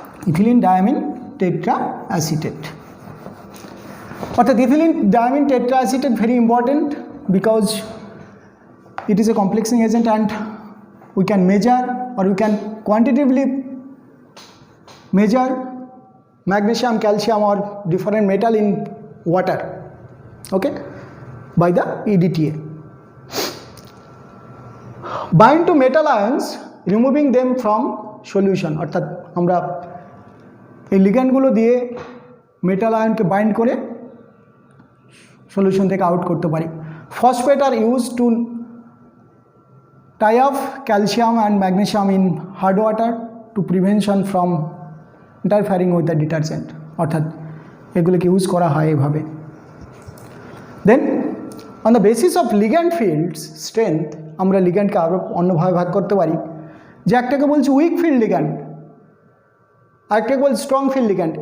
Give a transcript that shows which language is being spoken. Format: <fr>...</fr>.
<en>Ethylene diamine tetraacetate, অর্থাৎ ethylene diamine tetraacetate very important because it is a complexing agent and we can measure or we can quantitatively measure magnesium, calcium or different metal in water, okay, by the EDTA. Bind to metal ions removing them from solution,</en> <bn>অর্থাৎ আমরা এই লিগ্যান্ডগুলো দিয়ে metal আয়নকে bind করে solution থেকে out করতে পারি।</bn> <en>phosphate are use to tie off calcium and magnesium in hard water to prevention from interfering with the detergent,</en> <bn>অর্থাৎ এগুলোকে ইউজ করা হয় এভাবে। দেন on the basis of ligand fields strength আমরা লিগ্যান্ডকে আরও অন্যভাবে ভাগ করতে পারি, যে একটাকে বলছি উইক ফিল্ড লিগ্যান্ড, আরেকটাকে বলছি স্ট্রং ফিল্ড লিগ্যান্ড।</bn>